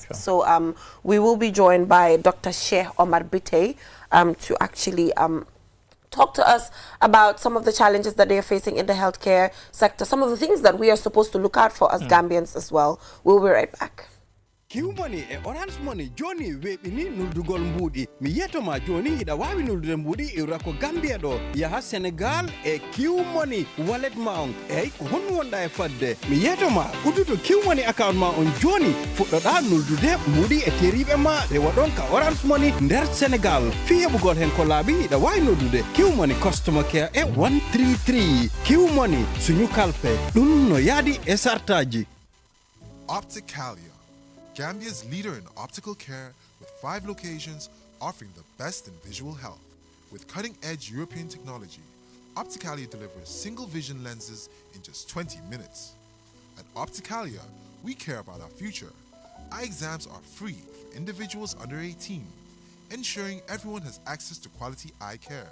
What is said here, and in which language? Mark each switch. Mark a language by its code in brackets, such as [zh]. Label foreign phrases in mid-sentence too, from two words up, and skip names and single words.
[en] So we will be joined by Dr. Sheikh Omar Bitey to actually talk to us about some of the challenges that they are facing in the healthcare sector, some of the things that we are supposed to look out for as Gambians as well. We'll be right back. [ff] Q money e orange money Johnny we ni nuldugol mbudi mi yetoma Johnny ida wawi nuldude mbudi e rako Gambia do ya Senegal e Q money wallet maung e ko hon wonda e fadde mi yetoma uduto Q money account ma on Johnny fuddoda nuldude mbudi e teribe ma e wadon ka orange money nder Senegal fi yebugol hen ko labi ida wawi nuldude Q money [en] customer care [ff] e 133 Q money suñu kalpe dum no yadi e sartaji. [en] Opticalia, Gambia's leader in optical care with 5 locations offering the best in visual health. With cutting-edge European technology, Opticalia delivers single vision lenses in just 20 minutes. At Opticalia, we care about our future. Eye exams are free for individuals under 18, ensuring everyone has access to quality eye care.